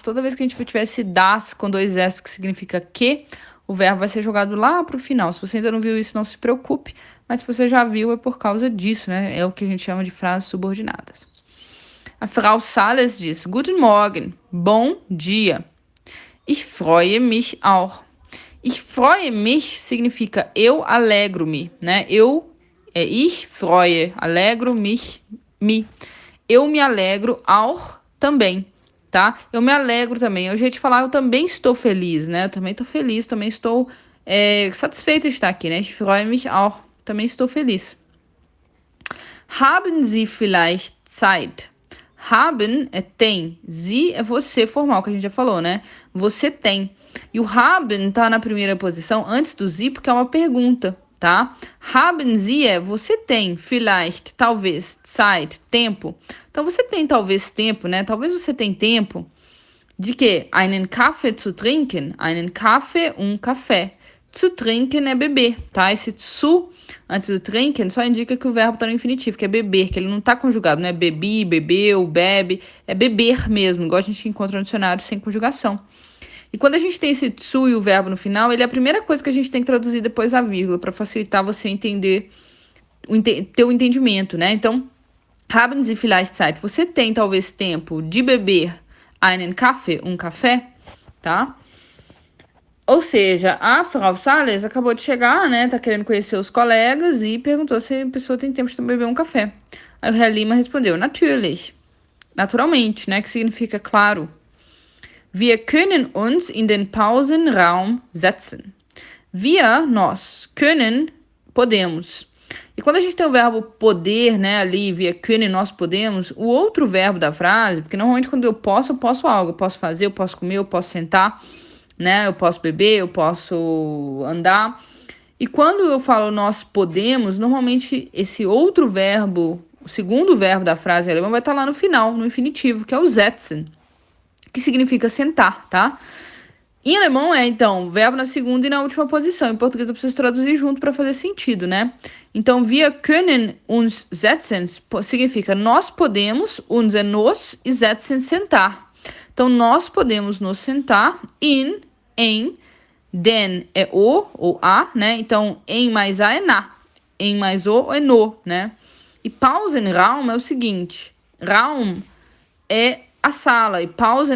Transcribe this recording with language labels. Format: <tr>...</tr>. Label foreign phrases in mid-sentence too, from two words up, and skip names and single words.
<pt>Toda vez que a gente tiver esse das com 2 S, que significa que, o verbo vai ser jogado lá pro final. Se você ainda não viu isso, não se preocupe. Mas se você já viu, é por causa disso, né? É o que a gente chama de frases subordinadas. A Frau Salles diz,</pt> <de>Guten Morgen,</de> <pt>bom dia.</pt> <de>Ich freue mich auch. Ich freue mich</de> <pt>significa eu alegro-me, né?</pt> <de>Ich freue, alegro mich,</de> <pt>me. Eu me alegro auch também, tá? Eu me alegro também. É o jeito de falar, eu também estou feliz, né? Eu também estou feliz, também estou satisfeita de estar aqui, né?</pt> <de>Ich freue mich auch.</de> <pt>Também estou feliz.</pt> <de>Haben Sie vielleicht Zeit?</de> <pt>Haben é tem. Sie é você formal, que a gente já falou, né? Você tem. E o haben tá na primeira posição antes do Sie, porque é uma pergunta, tá?</pt> <de>Haben Sie</de> <pt>é você tem, vielleicht, talvez, Zeit, tempo. Então você tem talvez tempo, né? Talvez você tem tempo de quê?</pt> <de>Einen Kaffee zu trinken. Einen Kaffee,</de> <pt>café.</pt> <de>Zu trinken</de> <pt>é beber, tá? Esse zu antes do trinken só indica que o verbo tá no infinitivo, que é beber, que ele não tá conjugado, não é bebi, bebeu, bebe, é beber mesmo, igual a gente encontra no dicionário sem conjugação. E quando a gente tem esse zu e o verbo no final, ele é a primeira coisa que a gente tem que traduzir depois da vírgula, para facilitar você entender, ter o entendimento, né? Então,</pt> <de>haben Sie vielleicht Zeit?</de> <pt>Você tem talvez tempo de beber</pt> <de>einen Kaffee,</de> <pt>um café, tá? Ou seja, a Frau Salles acabou de chegar, né? Tá querendo conhecer os colegas e perguntou se a pessoa tem tempo de beber um café. Aí o Herr Lima respondeu, natürlich. Naturalmente, né? Que significa claro.</pt> <de>Wir können uns in den Pausenraum setzen. Wir,</de> <pt>nós, können, podemos. E quando a gente tem o verbo poder, né, ali,</pt> <de>wir können,</de> <pt>nós podemos, o outro verbo da frase, porque normalmente quando eu posso algo. Eu posso fazer, eu posso comer, eu posso sentar, né? Eu posso beber, eu posso andar. E quando eu falo nós podemos, normalmente esse outro verbo, o segundo verbo da frase alemã vai estar lá no final, no infinitivo, que é o setzen, que significa sentar, tá? Em alemão é, então, verbo na segunda e na última posição. Em português eu preciso traduzir junto para fazer sentido, né? Então,</pt> <de>wir können uns setzen</de> <pt>significa nós podemos, uns é nos e setzen sentar. Então, nós podemos nos sentar em, den é o ou a, né? Então, em mais a é na, em mais o é no, né? E Pausenraum é o seguinte, Raum é a sala, e pausa, né?</pt>